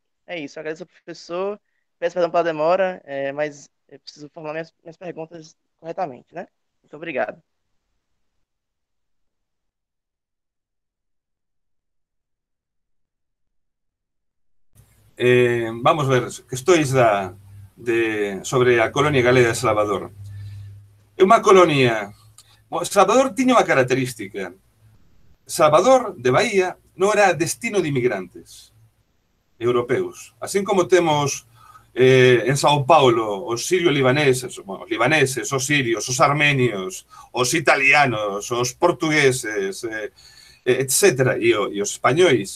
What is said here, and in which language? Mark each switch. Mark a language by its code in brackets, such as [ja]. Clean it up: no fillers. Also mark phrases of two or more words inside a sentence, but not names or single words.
[pt] É isso, eu agradeço ao professor, peço perdão pela demora, mas eu preciso formular minhas perguntas corretamente, né? Muito obrigado. [gl] Vamos ver, questões sobre a colonia galega de Salvador. É unha colonia... Salvador tiña unha característica. Salvador de Bahía non era destino de inmigrantes europeus. Así como temos en Sao Paulo os sirio-libaneses, os libaneses, os sirios, os armenios, os italianos, os portugueses, etc., e os españois.